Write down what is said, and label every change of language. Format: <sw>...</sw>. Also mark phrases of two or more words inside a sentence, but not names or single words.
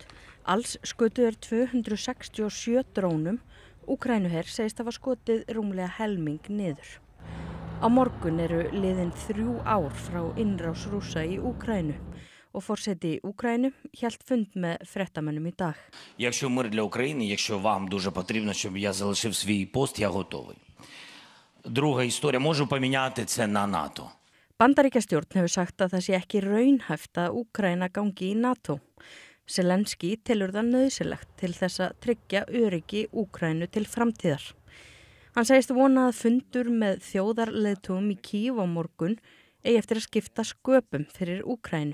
<is>Alls skutu 267 drónum. Úkraínuher segist hafa skotið rúmlega helming niður. Á morgun eru liðin 3 ár frá innrás Rússa í Úkraínu. Og forseti Úkraínu hélt fund með fréttamönnum í dag.</is> <uk>Якщо мир для України, якщо вам дуже потрібно, щоб я залишив свій пост, я готовий. Друга історія, можу поміняти це на НАТО.</uk> <is>Bandaríkjastjórn hefur sagt að það sé ekki raunhæft að Úkraína gangi í NATO. Zelenski telur það nauðsynlegt til þess að tryggja öryggi Úkraínu til framtíðar. Hann segist vona að fundur með þjóðarleiðtogum í Kíev á morgun eigi eftir að skipta sköpum fyrir Úkraínu.</is>